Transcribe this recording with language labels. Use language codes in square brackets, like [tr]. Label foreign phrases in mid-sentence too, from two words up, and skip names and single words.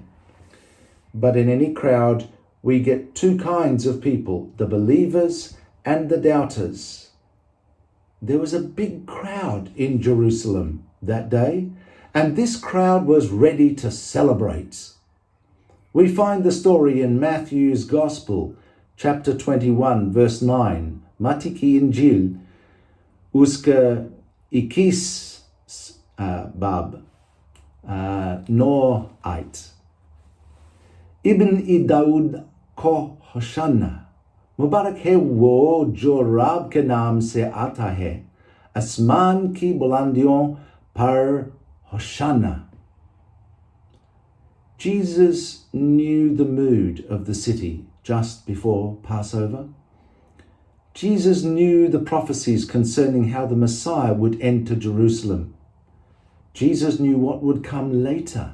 [en] But in any crowd, we get two kinds of people, the believers and the doubters. There was a big crowd in Jerusalem that day, and this crowd was ready to celebrate. We find the story in Matthew's Gospel, chapter 21, verse 9. [ur] متی کی انجیل، اس کا اکیس باب نو آیت. ابن داؤد کو ہوشعنا. مبارک ہے وہ جو رب کے نام سے آتا ہے. آسمان کی بلندیوں پر ہوشعنا. [en] Jesus knew the mood of the city just before Passover. Jesus knew the prophecies concerning how the Messiah would enter Jerusalem. Jesus knew what would come later.